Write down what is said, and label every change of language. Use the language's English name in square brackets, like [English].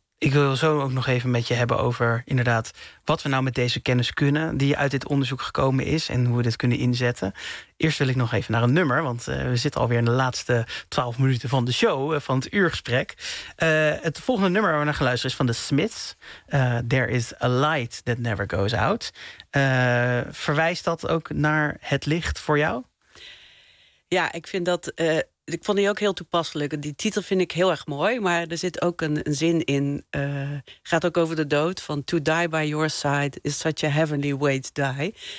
[Dutch] Ik wil zo ook nog even met je hebben over inderdaad wat we nou met deze kennis kunnen die uit dit onderzoek gekomen is en hoe we dit kunnen inzetten. Eerst wil ik nog even naar een nummer, want we zitten alweer in de laatste 12 minuten van de show, van het uurgesprek. Het volgende nummer waar we naar gaan luisteren is van de Smiths. [English] There is a light that never goes out. [Dutch] Verwijst dat ook naar het licht voor jou? Ja, ik vind dat... Ik vond die ook heel toepasselijk. Die titel vind ik heel erg mooi, maar er zit ook een zin in. Gaat ook over de dood. Van [English] to die by your side is such a heavenly way to die.